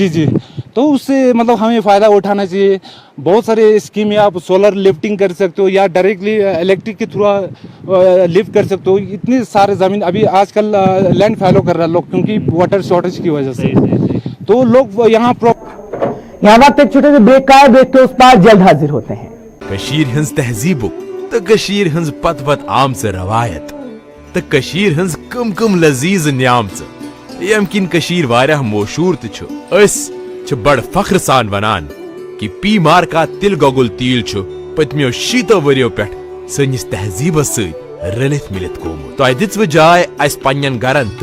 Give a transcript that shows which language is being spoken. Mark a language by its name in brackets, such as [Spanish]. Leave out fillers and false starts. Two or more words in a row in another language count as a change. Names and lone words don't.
[Hindi] जी जी, तो उससे मतलब हमें फ़ायदा उठाना चाहिए। बहुत सारे स्कीम है, आप [English] solar lifting [Hindi] कर सकते हो या [English] directly electric [Hindi] के थ्रू लिफ्ट कर सकते हो। इतनी सारे ज़मीन अभी आजकल [English] land fallow [Hindi] कर रहा है लोग, क्योंकि [English] water shortage [Hindi] की वजह से, तो लोग यहाँ वक्त एक छोटे से ब्रेक का है, ब्रेक के उस पार जल्द हाजिर होते हैं। [Kashmiri] कशीर हंस तहजीबुक तो कशीर हंस पत पत आम से रवायत तो कशीर हंस कम कम लजीज न्याम से यमकिन कशीर वारिया मशहूर तो बड़ फख्र सान वनान कि पी मार का तिल गोगुल तील पत्मियों 60 वरियों पे सनिस तहजीबस सत रलित मिलित गोमुत। तो दित्व जाय अस पन्न गरन तो